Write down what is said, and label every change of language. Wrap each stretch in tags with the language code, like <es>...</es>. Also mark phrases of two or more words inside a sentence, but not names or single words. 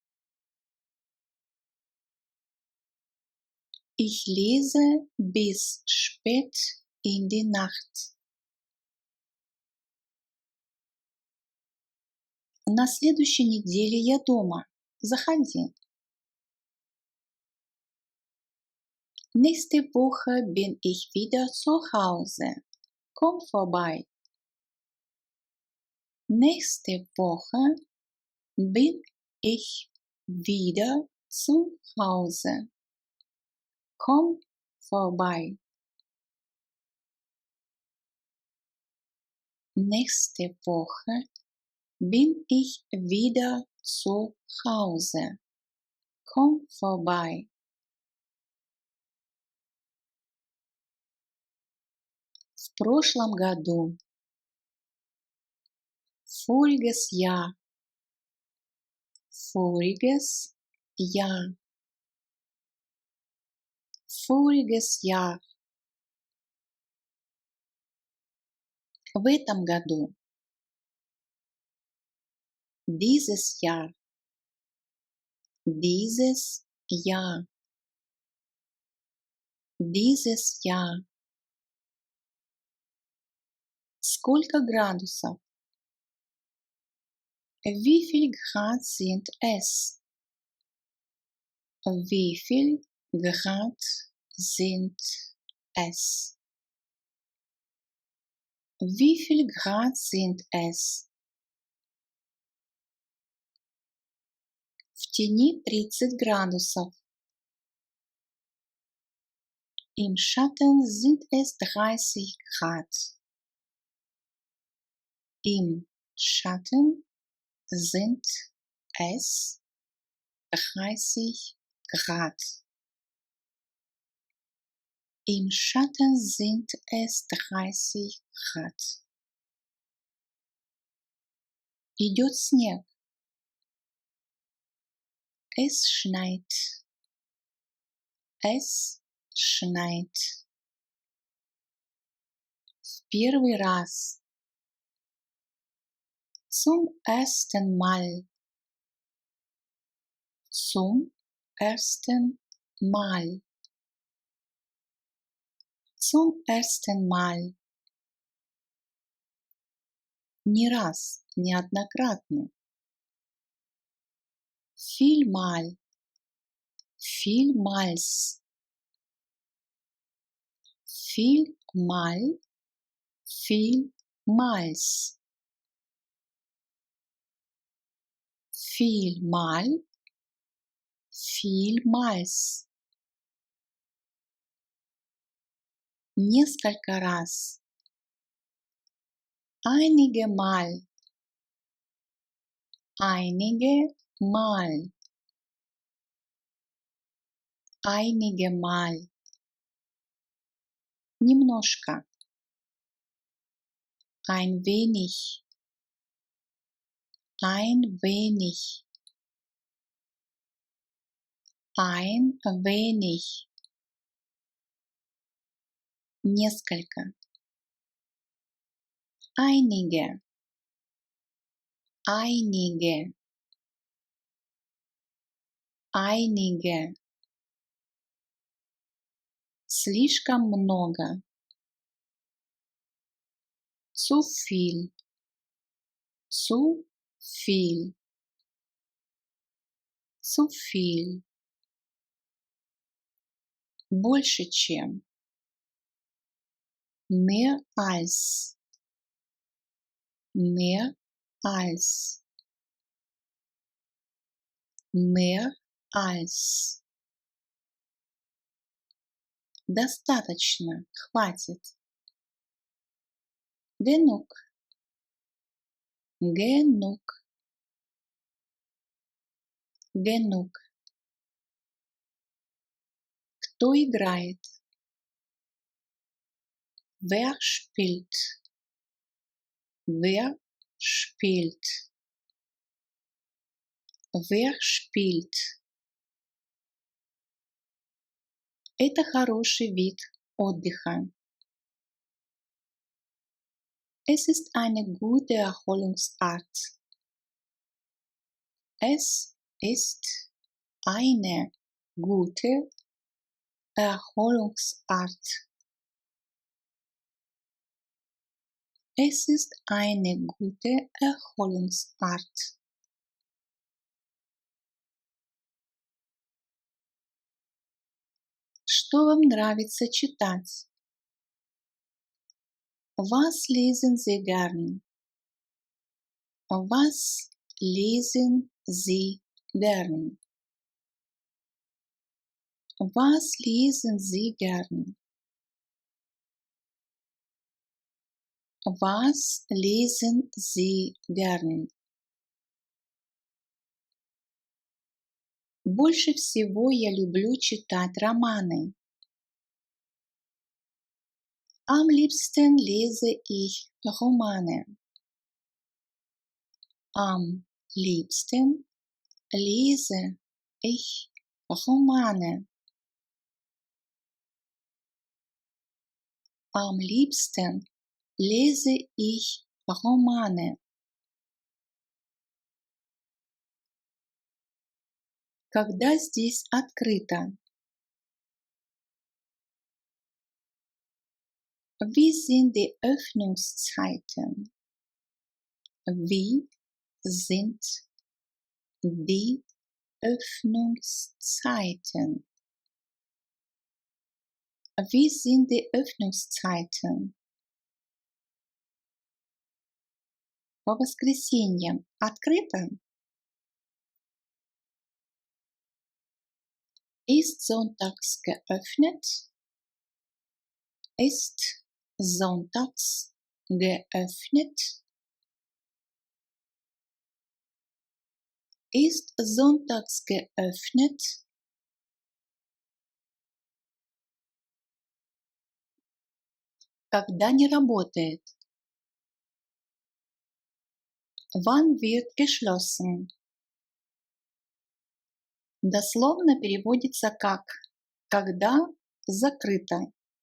<de>Ich lese bis spät in die Nacht.</de> <ru>На следующей неделе я дома. Заходи.</ru> <de>Nächste Woche bin ich wieder zu Hause. Komm vorbei. Nächste Woche bin ich wieder zu Hause. Komm vorbei. Nächste Woche bin ich wieder zu Hause. Komm vorbei.</de> <ru>В прошлом году.</ru> <de>Voriges Jahr. Voriges Jahr. Voriges Jahr.</de> <ru>В этом году.</ru> <de>Dieses Jahr. Dieses Jahr. Dieses Jahr.</de> <ru>Сколько градусов?</ru> <de>Wie viel Grad sind es? Wie viel Grad sind es? Wie viel Grad sind es?</de> <ru>В тени 30 градусов.</ru> <de>Im Schatten sind es 30 Grad. Im Schatten sind es 30 Grad. Im Schatten sind es 30 Grad.</de> <ru>Идет снег.</ru> <de>Es schneit. Es schneit.</de> <ru>В первый раз.</ru> <de>Zum ersten Mal. Zum ersten Mal. Zum ersten Mal.</de> <ru>Не раз, неоднократно.</ru> <de>Vielmal. Vielmals. Vielmal. Vielmals. Vielmal. Vielmals.</de> <ru>Несколько раз.</ru> <de>Einige Mal. Einige Mal. Einige Mal. Немножко. Ein wenig. Ein wenig. Ein wenig.</de> <ru>Несколько.</ru> <de>Einige. Einige. Einige.</de> <ru>Слишком много.</ru> <de>Zu viel. Zu viel. Zu viel.</de> <ru>Больше чем.</ru> <de>Mehr als. Mehr als. Mehr als.</de> <ru>Достаточно. Хватит.</ru> <de>Genug. Genug. Genug.</de> <ru>Кто играет?</ru> <de>Wer spielt? Wer spielt? Wer spielt?</de> <ru>Это хороший вид отдыха.</ru> <de>Es ist eine gute Erholungsart. Es ist eine gute Erholungsart. Es ist eine gute Erholungsart.</de> <ru>Что вам нравится читать?</ru> <de>Was lesen Sie gern? Was lesen Sie gern? Was lesen Sie gern? Was lesen Sie gern?</de> <ru>Больше всего я люблю читать романы.</ru> <de>Am liebsten lese ich Romane. Am liebsten lese ich Romane. Am liebsten lese ich Romane.</de> <ru>Когда здесь открыто?</ru> <de>Wie sind die Öffnungszeiten? Wie sind die Öffnungszeiten? Wie sind die Öffnungszeiten?</de> <ru>По воскресеньям открыто?</ru> <de>Ist sonntags geöffnet? Ist sonntags geöffnet? Ist sonntags geöffnet?</de> <ru>Когда не работает?</ru> <de>Wann wird geschlossen?</de> <ru>Дословно переводится как «когда закрыто».</ru>